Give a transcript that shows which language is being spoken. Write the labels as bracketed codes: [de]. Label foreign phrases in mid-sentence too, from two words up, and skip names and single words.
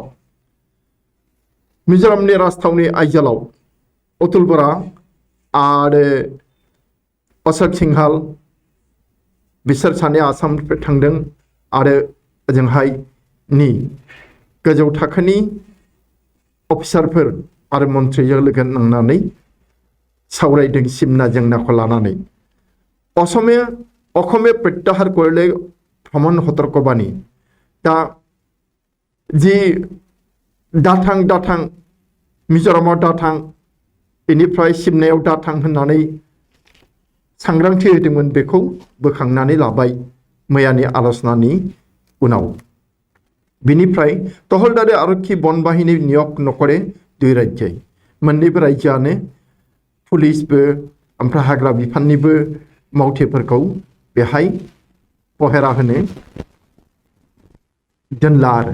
[brx] मिजोरामनि राजथावनि आइजलाव अतुल बरा आरो अशोक सिंहाल बिसोर सानै आसामनिफ्राय थांदों आरो ओजोंहाय नि गोजौ थाखोनि अफिसारफोर आरो मन्थ्रिजों लोगो नांनानै सावरायदों सिमना जेंनाखौ लानानै। [as] অসমে প্ৰত্যাহাৰ কৰিলে ভ্ৰমণ সতৰ্কবাণী। [brx] दा जि दाथां मिज'रामाव दाथां बेनिफ्राय सिमनायाव दाथां होननानै सांग्रांथि होदोंमोन बेखौ बोखांनानै लाबाय मैयानि आलोचनानि उनाव। बिनिफ्राय [as] টহলদাৰী আৰক্ষী বন বাহিনী নিয়োগ নকৰে দুই ৰাজ্য [brx] मोन्नैबो रायजोआनो पुलिसबो ओमफ्राय हाग्रा बिफाननिबो मावथेफोरखौ बेहाय पहेरा होनो दोनला आरो।